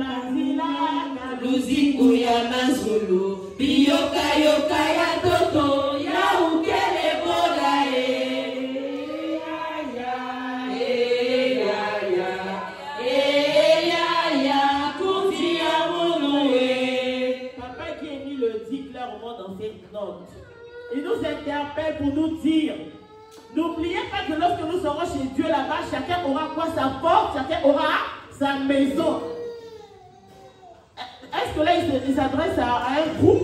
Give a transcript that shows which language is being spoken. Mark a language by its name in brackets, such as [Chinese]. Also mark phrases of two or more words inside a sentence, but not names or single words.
[Kongo] Luzingu ya mazulu, biyoka yoka ya toto, ya ukele bola kuti ya mouloué. [French] Papa qui est mis le dit clairement dans ses notes. Il nous interpelle pour nous dire, n'oubliez pas que lorsque nous serons chez Dieu là-bas, chacun aura quoi? Sa porte, chacun aura sa maison. Est-ce que là il s'adresse à un groupe?